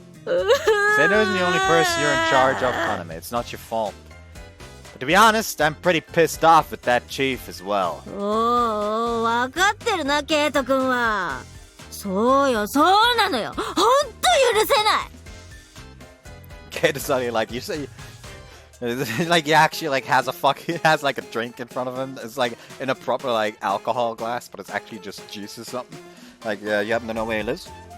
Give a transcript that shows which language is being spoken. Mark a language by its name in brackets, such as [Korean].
[English] Seno isn't the only person you're in charge of, Kaname. It's not your fault. But to be honest, I'm pretty pissed off with that chief as well. [Japanese] おーわかってるなケイト君はそうよそうなのよほんと許せない [English] Keito's like you say like he actually like has like a drink in front of him. It's like in a proper like alcohol glass, but it's actually just juice or something. Like you happen to know where he lives?